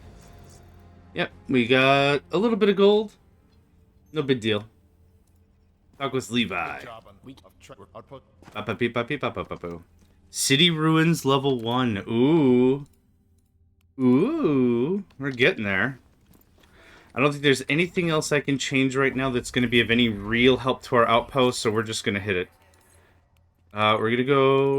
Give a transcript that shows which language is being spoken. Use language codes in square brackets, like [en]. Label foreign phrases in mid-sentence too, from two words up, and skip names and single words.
[en] Yep, we got a little bit of gold. No big deal. Talk with Levi. Good job on week of output. Ba-ba-beep-ba-beep-ba-ba-ba-boo. City Ruins level 1. Ooh. Ooh. We're getting there. I don't think there's anything else I can change right now that's going to be of any real help to our outpost, so we're just going to hit it. We're going to go...